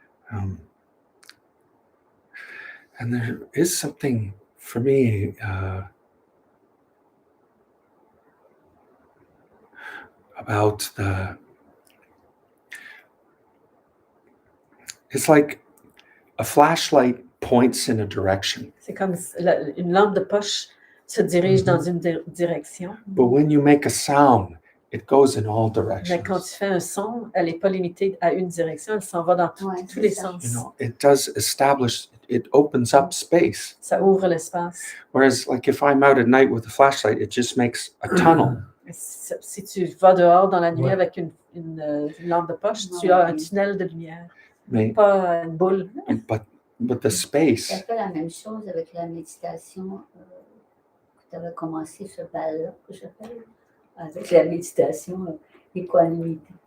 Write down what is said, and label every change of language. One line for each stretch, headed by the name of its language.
English: And there is something, for me, about it's like a flashlight points in a direction.
French: C'est comme une lampe de poche se dirige dans une direction.
English: But when you make a sound, it goes in all directions.
French: Mais quand tu fais un son, elle n'est pas limitée à une direction, elle s'en va dans tous les sens.
English: It does establish, it opens up space.
French: Ça ouvre l'espace.
English: Whereas, like, if I'm out at night with a flashlight, it just makes a tunnel.
French: Si tu vas dehors dans la nuit avec une lampe de poche, tu as un tunnel de lumière, pas une boule.
English: But the space.
French: C'est un peu la même chose avec la méditation que tu avais commencé ce bal-là, que j'appelle, avec la méditation équanimité.